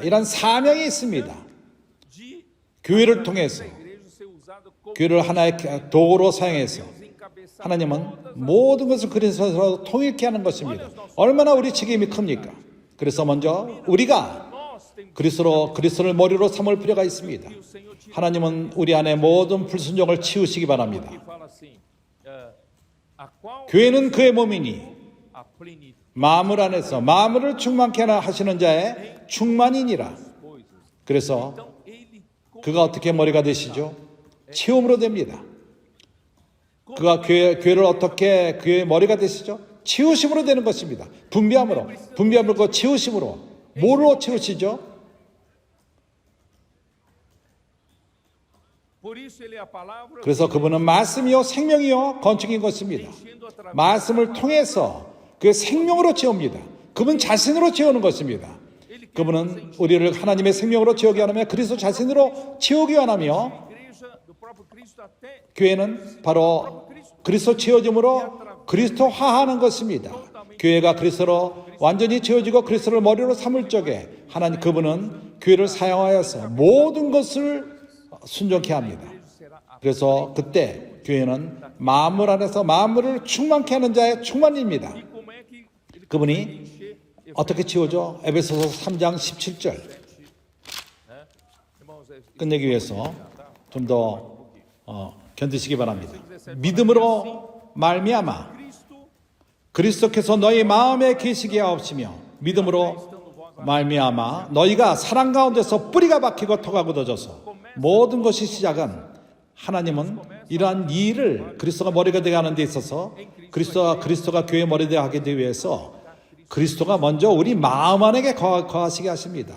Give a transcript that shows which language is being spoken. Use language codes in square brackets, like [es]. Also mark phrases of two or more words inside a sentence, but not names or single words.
[ko] 이러한 사명이 있습니다. 교회를 통해서 교회를 하나의 도구로 사용해서 하나님은 모든 것을 그리스도로 통일케 하는 것입니다. 얼마나 우리 책임이 큽니까? 그래서 먼저 우리가 그리스도를 머리로 삼을 필요가 있습니다. 하나님은 우리 안에 모든 불순종을 치우시기 바랍니다. [pt] que fala assim, a qual [ko] 교회는 그의 몸이니 [pt] a plenitude [ko] 마음을 안에서 마음을 충만케 하시는 자의 충만이니라. [pt] das coisas. [ko] 그래서 [pt] Então ele [ko] 그가 어떻게 머리가 되시죠? 채움으로 됩니다. 그가 교회를 어떻게 교회의 머리가 되시죠? 치우심으로 되는 것입니다. 분비함으로 그 치우심으로. 뭐로 치우시죠? [pt] por isso ele é a palavra [ko] 그래서 그분은 말씀이요 생명이요 건축인 것입니다. [pt] enchendo através [ko] 말씀을 통해서 그 생명으로 채웁니다. 그분 자신으로 채우는 것입니다. 그분은 우리를 하나님의 생명으로 채우기 원하며 그리스도 자신으로 채우기 원하며 [pt] da igreja do próprio Cristo até [ko] 교회는 바로 그리스도 채워짐으로 그리스도화하는 것입니다. 교회가 그리스도로 완전히 채워지고 그리스도를 머리로 삼을 적에 하나님 그분은 교회를 사용하여서 모든 것을 순종케 합니다. 그래서 그때 교회는 만물 안에서 만물을 충만케 하는 자의 충만입니다. [pt] e como é que ele [ko] 그분이 [pt] encher [ko] 어떻게 채우죠? 에베소서 3장 17절 [pt] né? Irmãos, [ko] 끝내기 위해서 좀 더 견디시기 바랍니다. 믿음으로 말미암아 Cristo 그리스도께서 너희 마음에 계시게 하옵시며 믿음으로 말미암아 너희가 사랑 가운데서 뿌리가 박히고 토가 굳어져서 모든 것이 시작은 하나님은 이러한 일을 그리스도가 머리가 되게 하는 데 있어서 그리스도가 교회 머리 되게 하기 위해서 그리스도가 먼저 우리 마음 안에 거하시게 하십니다.